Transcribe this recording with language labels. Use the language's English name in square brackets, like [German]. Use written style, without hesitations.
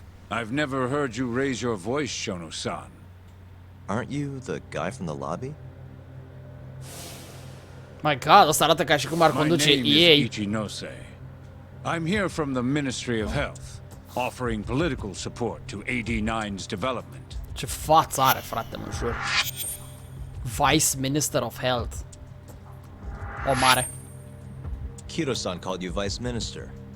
[English] I've never heard you raise your voice, Shono-san. Aren't you the guy from the lobby? My god, [Romanian] ăsta arată ca și cum ar conduce ei. [English] Ichinose. I'm here from the Ministry of Health, offering political support to AD9's development. [Romanian] Ce față are, frate, mă jur. [English] Vice Minister of Health. [Romanian] O mare. [English] Kido-san called you vice minister.